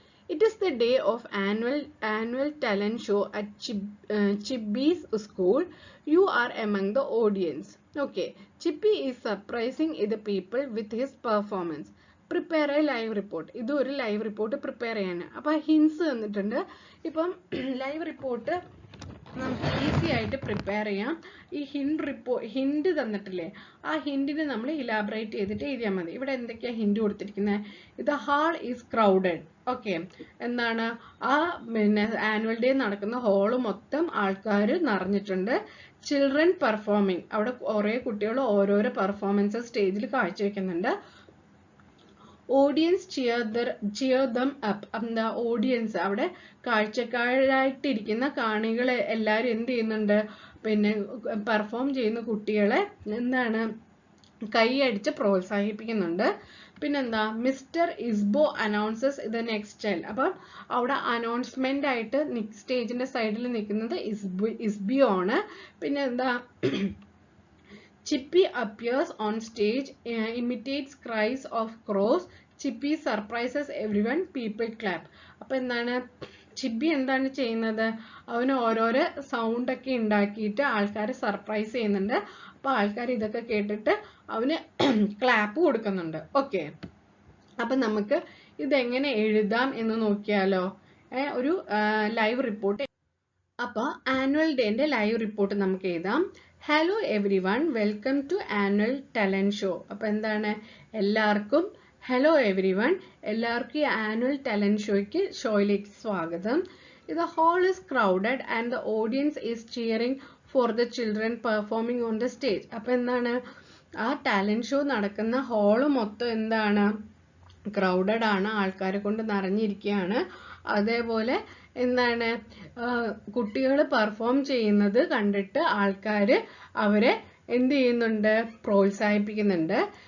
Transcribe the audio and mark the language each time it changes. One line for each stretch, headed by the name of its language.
English: It is the day of annual talent show at Chippy's school. You are among the audience. Okay, Chippy is surprising the people with his performance. Prepare a live report.
Malayalam: ഇത് ഒരു live report prepare ചെയ്യാണ്. അപ്പോൾ hints തന്നിട്ടുണ്ട്. ഇപ്പം live report നമുക്ക് easy ആയിട്ട് prepare ചെയ്യാം. ഈ ഹിന്റ് തന്നിട്ടില്ലേ, ആ ഹിന്റിന് നമ്മൾ ഇലാബറേറ്റ് ചെയ്തിട്ട് എഴുതിയാൽ മതി. ഇവിടെ എന്തൊക്കെയാ ഹിന്റ് കൊടുത്തിരിക്കുന്നത്? ഇത്
English: Hall is crowded.
Malayalam: ഓക്കെ, എന്താണ്, ആ പിന്നെ ആനുവൽ ഡേ നടക്കുന്ന ഹാള് മൊത്തം ആൾക്കാർ നിറഞ്ഞിട്ടുണ്ട്.
English: children performing,
Malayalam: അവിടെ കുറേ കുട്ടികൾ ഓരോരോ പെർഫോമൻസ് സ്റ്റേജിൽ കാഴ്ചവെക്കുന്നുണ്ട്.
English: Audience cheer them up.
Malayalam: എന്താ ഓഡിയൻസ്, അവിടെ കാഴ്ചക്കാരായിട്ടിരിക്കുന്ന കാണികളെ എല്ലാവരും എന്ത് ചെയ്യുന്നുണ്ട്? പിന്നെ പെർഫോം ചെയ്യുന്ന കുട്ടികളെ എന്താണ്, കൈയടിച്ച് പ്രോത്സാഹിപ്പിക്കുന്നുണ്ട്.
English: പിന്നെന്താ, മിസ്റ്റർ ഇസ്ബോ അനൗൺസസ് ഇത് നെക്സ്റ്റ് ചൈൽഡ്.
Malayalam: അപ്പം അവിടെ അനൗൺസ്മെന്റ് ആയിട്ട് സ്റ്റേജിന്റെ സൈഡിൽ നിൽക്കുന്നത് ഇസ്ബിയോ ആണ്. പിന്നെ എന്താ,
English: Chippy appears on stage, imitates cries of crows. Chippy surprises everyone. People clap.
Malayalam: അപ്പോൾ എന്താണ്, ചിപ്പി എന്താണ് ചെയ്യുന്നത്? അവന് ഓരോരോ സൗണ്ട് ഒക്കെ ഉണ്ടാക്കിയിട്ട് ആൾക്കാരെ സർപ്രൈസ് ചെയ്യുന്നുണ്ട്. അപ്പോൾ ആൾക്കാർ ഇതൊക്കെ കേട്ടിട്ട് അവന് ക്ലാപ്പ് കൊടുക്കുന്നുണ്ട്. ഓക്കെ, അപ്പം നമുക്ക് ഇതെങ്ങനെ എഴുതാം എന്ന് നോക്കിയാലോ. ഒരു ലൈവ് റിപ്പോർട്ട്. അപ്പോൾ ആനുവൽ ഡേന്റെ ലൈവ് റിപ്പോർട്ട് നമുക്ക് എഴുതാം.
English: Hello everyone, welcome to annual talent show.
Malayalam: അപ്പോൾ എന്താണ്, എല്ലാവർക്കും ഹലോ എവ്രി വൺ, എല്ലാവർക്കും ഈ ആനുവൽ ടാലന്റ് ഷോയിലേക്ക് സ്വാഗതം.
English: The hall is crowded and the audience is cheering for the children performing on the stage.
Malayalam: അപ്പോൾ എന്താണ്, ആ ടാലന്റ് ഷോ നടക്കുന്ന ഹാള് മൊത്തം എന്താണ്, ക്രൗഡഡ് ആണ്, ആൾക്കാരെ കൊണ്ട് നിറഞ്ഞിരിക്കുകയാണ്. അതേപോലെ എന്താണ്, കുട്ടികൾ പെർഫോം ചെയ്യുന്നത് കണ്ടിട്ട് ആൾക്കാർ അവരെ എന്ത് ചെയ്യുന്നുണ്ട്, പ്രോത്സാഹിപ്പിക്കുന്നുണ്ട്.